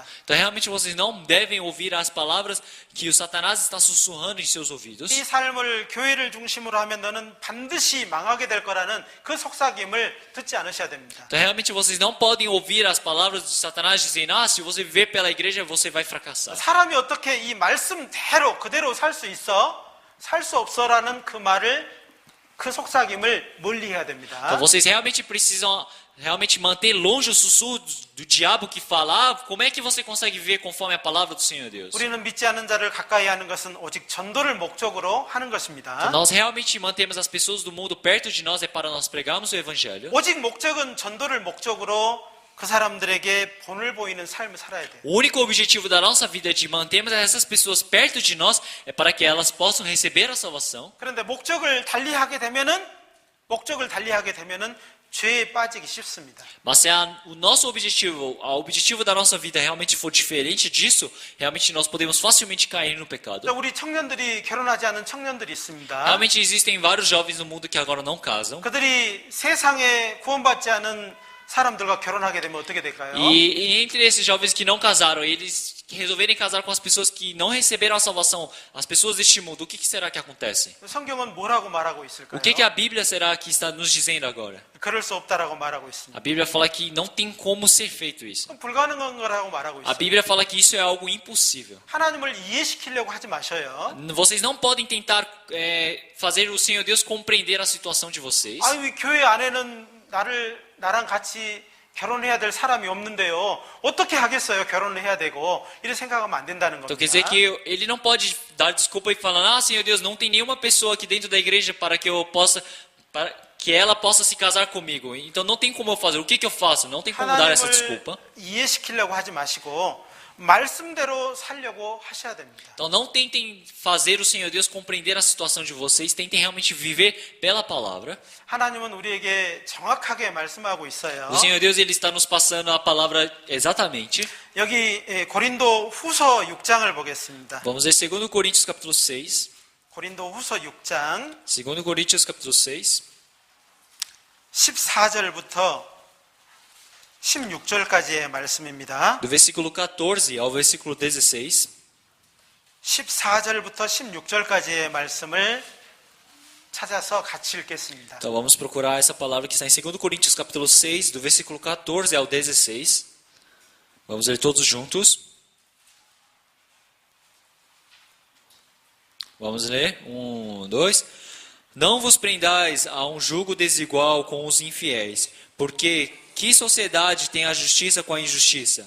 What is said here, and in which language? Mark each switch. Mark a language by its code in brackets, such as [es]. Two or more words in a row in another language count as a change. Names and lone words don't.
[pt] Então realmente vocês não devem ouvir as palavras que o Satanás está sussurrando em seus ouvidos. [ko] 이 삶을 교회를 중심으로 하면 너는 반드시 망하게 될 거라는 그 속삭임을 듣지 않으셔야 됩니다. [pt] Então realmente vocês não podem ouvir as palavras de Satanás dizendo, se você viver pela igreja você vai fracassar. [ko] 사람이 어떻게 이 말씀대로 그대로 살 수 있어? 살 수 없어라는 그 속삭임을 멀리해야 됩니다. [pt] Então vocês realmente precisam manter longe o sussurro do diabo que fala, como é que você consegue viver conforme a palavra do Senhor Deus? [ko] 우리는 믿지 않는 자를 가까이 하는 것은 오직 전도를 목적으로 하는 것입니다. [pt] Então, nós realmente mantemos as pessoas do mundo perto de nós é para nós pregarmos o evangelho. [ko] 오직 목적은 전도를 목적으로 그 사람들에게 본을 보이는 삶을 살아야 돼요. [pt] O único objetivo da nossa vida de mantermos essas pessoas perto de nós é para que elas possam receber a salvação. [ko] 그런데 목적을 달리하게 되면은 죄에 빠지기 쉽습니다. [pt] Mas se o nosso objetivo da nossa vida realmente for diferente disso, realmente nós podemos facilmente cair no pecado. [ko] 우리 청년들이 결혼하지 않은 청년들이 있습니다. [pt] Realmente existem vários jovens no mundo que agora não casam. [ko] 그들이 세상에 구원받지 않은 사람들과 결혼하게 되면 어떻게 될까요? [pt] E entre esses jovens que não casaram, eles resolverem casar com as pessoas que não receberam a salvação, as pessoas deste mundo, o que será que acontece? [ko] 성경은 뭐라고 말하고 [pt] O [ko] 있을까요? [pt] que a Bíblia será que está nos dizendo agora? [ko] 그럴 수 없다라고 말하고 있습니다. [pt] A Bíblia fala que não tem como ser feito isso. [ko] 불가능한 거라고 말하고 [pt] A [ko] 있어요. [pt] Bíblia fala que isso é algo impossível. [ko] 하나님을 이해시키려고 하지 마셔요. [pt] Vocês não podem tentar fazer o Senhor Deus compreender a situação de vocês. [ko] 아유, 교회 안에는 나랑 같이 결혼해야 될 사람이 없는데요. 어떻게 하겠어요? 결혼을 해야 되고. 이렇게 생각하면 안 된다는 [pt] Então [ko] 겁니다. [pt] quer dizer que ele não pode dar desculpa e falar: "Ah, Senhor Deus, não tem nenhuma pessoa aqui dentro da igreja para que eu possa para que ela possa se casar comigo. Então não tem como eu fazer. O que eu faço? Não tem como dar essa [ko] 하나님을 [pt] desculpa." [ko] 이해시키려고 하지 마시고 말씀대로 살려고 하셔야 됩니다. [pt] Então não tentem fazer o Senhor Deus compreender a situação de vocês, tentem realmente viver pela palavra. [ko] 하나님은 우리에게 정확하게 말씀하고 있어요. [pt] O Senhor Deus ele está nos passando a palavra exatamente. [ko] 여기 고린도 후서 6장을 보겠습니다. [pt] Vamos ler 2 Coríntios capítulo 6. [ko] 고린도 후서 6장 [pt] 2 Coríntios capítulo 6. [ko] 14절부터 16절까지의 말씀입니다. [pt] Do versículo 14 ao versículo 16. [ko] 14절부터 16절까지의 말씀을 찾아서 같이 읽겠습니다. [pt] Então vamos procurar essa palavra que está em 2 Coríntios capítulo 6, do versículo 14 ao 16. Vamos ler todos juntos. Vamos ler. 1, 2. Não vos prendais a um jugo desigual com os infiéis, porque que sociedade tem a justiça com a injustiça?